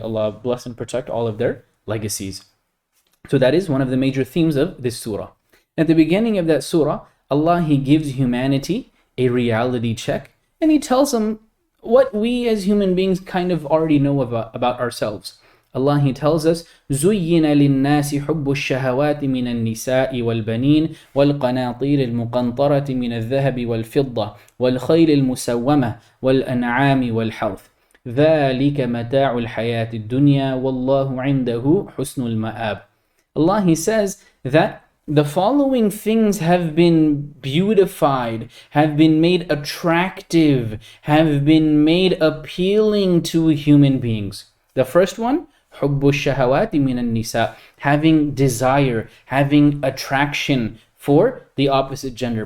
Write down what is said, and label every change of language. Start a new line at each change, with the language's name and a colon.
English: May Allah bless and protect all of their legacies. So that is one of the major themes of this surah. At the beginning of that surah, Allah, He gives humanity a reality check, and He tells them what we as human beings kind of already know about ourselves. Allah, He tells us,
Arabic: زُيِّنَ لِلنَّاسِ حُبُّ الشَّهَوَاتِ مِنَ النِّسَاءِ وَالْبَنِينَ وَالْقَنَاطِيرِ الْمُقَنطَرَةِ مِنَ الذَّهَبِ وَالْفِضَّةِ وَالْخَيْلِ الْمُسَوَّمَةِ وَالْأَنْعَامِ وَالْحَرْثِ ذَلِكَ مَتَاعُ الْحَيَاةِ الدُّنْيَا وَاللَّهُ عِنْدَهُ حُسْنُ الْمَآبِ.
English: Allah, He says that the following things have been beautified, have been made attractive, have been made appealing to human beings. The first one,
Arabic: حُبُّ الشَّهَوَاتِ مِنَ النِّسَاءِ,
English: having desire, having attraction for the opposite gender.